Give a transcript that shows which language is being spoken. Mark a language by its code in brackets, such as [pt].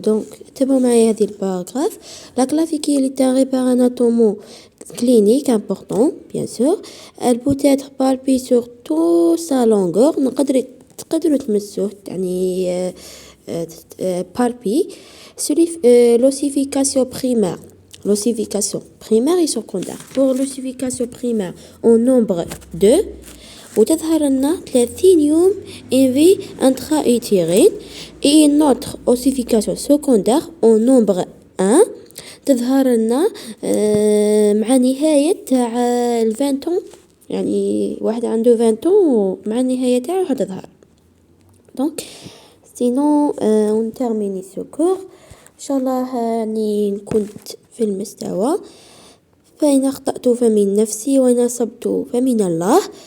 [fr] Donc, le paragraphe. La clavicule est un repère anatomique clinique important, bien sûr. Elle peut être palpée sur toute sa longueur. [ar] تقدروا تمسوه يعني [fr] palpée. L'ossification primaire. L'ossification primaire et secondaire. Pour l'ossification primaire, en nombre 2, [ar] وتظهر لنا 30 يوم [fr] en vie intra-utérine, et une autre ossification secondaire en nombre 1 [ar] تظهر لنا مع نهاية تاع [fr] 20 ans، [ar] يعني واحد عنده [fr] 20 ans [ar] مع النهاية تاعو حتظهر. [fr] donc sinon on termine ce cours [ar] إن شاء الله. يعني كنت في المستوى، فإن أخطأت فمن نفسي وإن أصبت فمن الله.